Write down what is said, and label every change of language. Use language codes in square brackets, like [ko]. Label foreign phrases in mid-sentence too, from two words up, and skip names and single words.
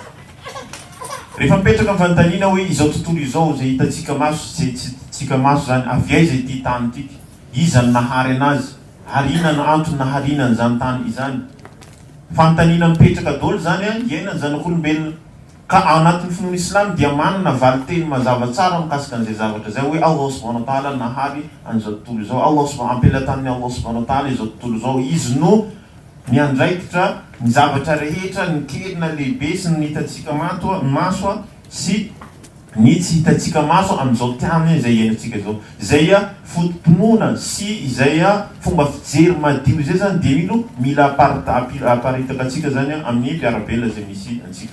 [mg] Rehefa mipetraka fanontaniana hoe izao tontolo izao zay hitatsika maso zay tsy tsika maso zany avy aiza ity tany ity, iza ny nahary anazy ary inona ny antony naharinany zany tany izany. Fanontaniana mipetraka daholo zany iainany zanak'olombelona. Ka anatin'ny finoana islam dia manana valiteny mazava tsara mikasika an'izay zavatra zay hoe [ar] الله سبحانه وتعالى [mg] nahary an'izao tontolo izao, [ar] الله سبحانه [mg] ampelatan'ny [ar] الله سبحانه وتعالى [mg] izao tontolo izao. Izy no miandraikitra ny zavatra rehetra, ny kely na lehibe sy ny hitatsika maso sy ny tsy hitatsika maso amin'izao tiany izay iainantsika izao. Izay fotom-pinoana sy izay fomba fijery madio izay zany dia mila aparitaka atsika zany amin'ny mpiarabelona izay misy antsika.